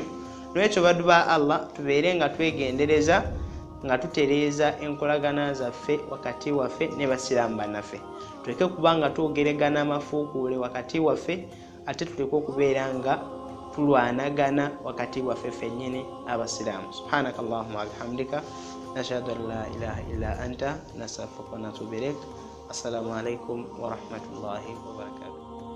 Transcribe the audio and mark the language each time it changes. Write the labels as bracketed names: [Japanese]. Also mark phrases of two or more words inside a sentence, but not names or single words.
[Ganda] Lwekyo baddu ba Allah tubeere nga twegendereza nga tutereeza enkolagana zaffe wakati waffe ne basiramu bannaffe. Tuleke kubanga twogeregana amafuukule wakati waffe, ate tuleke okubeera nga tulwanagana wakati waffe ffennyini abasiraamu. [Arabic] سبحانك اللهم وبحمدك نشهد أن لا إله إلا أنت نستغفرك ونتوب إليك. السلام عليكم ورحمة الله وبركاته.